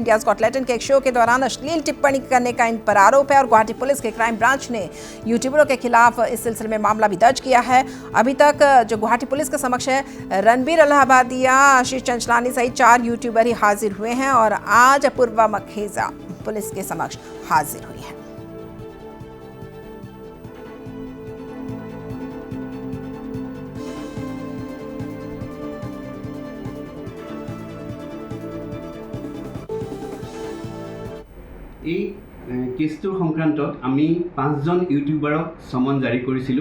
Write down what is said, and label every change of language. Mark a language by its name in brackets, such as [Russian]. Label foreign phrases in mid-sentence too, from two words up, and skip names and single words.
[Hindi] इंडियाज गॉट टैलेंट के एक शो के दौरान अश्लील टिप्पणी करने का इन पर आरोप है और गुवाहाटी पुलिस के क्राइम ब्रांच ने यूट्यूबरों के खिलाफ इस सिलसिले में मामला भी दर्ज किया है। अभी तक जो गुवाहाटी पुलिस के समक्ष है, रणबीर अहलाबादिया, आशीष चंचलानी सहित 4 यूट्यूबर ही हाजिर हुए हैं और आज अपूर्वा मखीजा पुलिस के समक्ष हाजिर हुई है। [Assamese] এই কেছটোৰ সংক্ৰান্তত আমি 5জন ইউটিউবাৰক সমন জাৰি কৰিছিলোঁ।